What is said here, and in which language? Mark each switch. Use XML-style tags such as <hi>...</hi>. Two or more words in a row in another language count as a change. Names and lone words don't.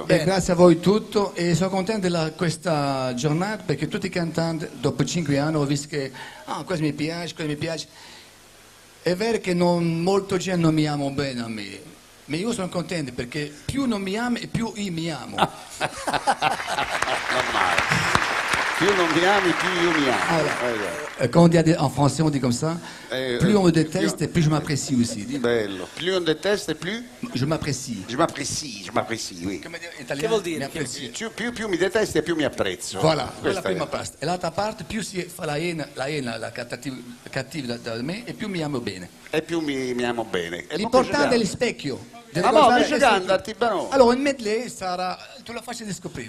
<it>E grazie a voi tutto e sono contento di questa giornata perché tutti i cantanti dopo 5 anni ho visto che questo mi piace. È vero che molto gente non mi ama bene a me, ma io sono contento perché più non mi ama e più io mi amo. Più non mi ami, più io mi amo.</it> <fr>Alors, quand on dit en français, on dit comme ça, plus on me déteste et plus je m'apprécie aussi.</fr> <it>Bello. Più</it> <fr>on déteste, plus Je m'apprécie. je m'apprécie, oui.</fr> <it>Come dire in italiano? Che vuol dire? Mi apprezzo. Più mi detesti e più mi apprezzo. Voilà, quella Questa prima è. parte. E l'altra parte, più si fa la cattiva da me e più mi amo bene. E più mi amo bene. E L'importante è lo specchio. Ah no, invece canta Artibano. Allora, il medley sarà... Tu lo facci scoprire.</it>